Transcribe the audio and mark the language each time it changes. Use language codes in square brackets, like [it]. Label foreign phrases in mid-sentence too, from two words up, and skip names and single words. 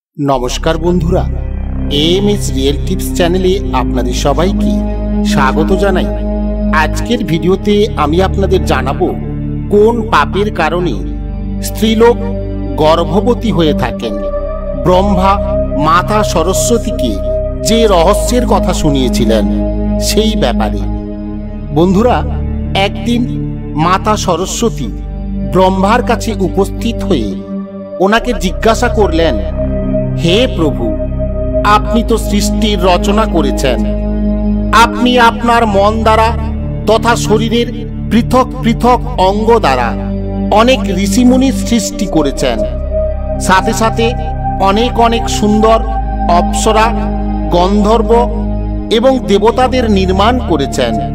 [bn] নমস্কার বন্ধুরা এএমএস রিয়েল টিপস চ্যানেলে আপনাদের সবাইকে স্বাগত জানাই। আজকের ভিডিওতে আমি আপনাদের জানাবো কোন পাপের কারণে স্ত্রীলোক গর্ভবতী হয়ে থাকেন। ব্রহ্মা মাতা সরস্বতীকে যে রহস্যের কথা शुनिয়েছিলেন সেই ব্যাপারে। বন্ধুরা একদিন মাতা সরস্বতী ব্রহ্মার কাছে উপস্থিত হয়ে ওনাকে জিজ্ঞাসা করলেন, হে প্রভু, আপনি তো সৃষ্টির রচনা करेছেন, আপনি আপনার মন দ্বারা তথা শরীরের পৃথক পৃথক অঙ্গ দ্বারা অনেক ঋষিমুনির সৃষ্টি করেছেন, সাথে সাথে অনেক অনেক সুন্দর অপ্সরা, গন্ধর্ব এবং দেবতাদের নির্মাণ করেছেন।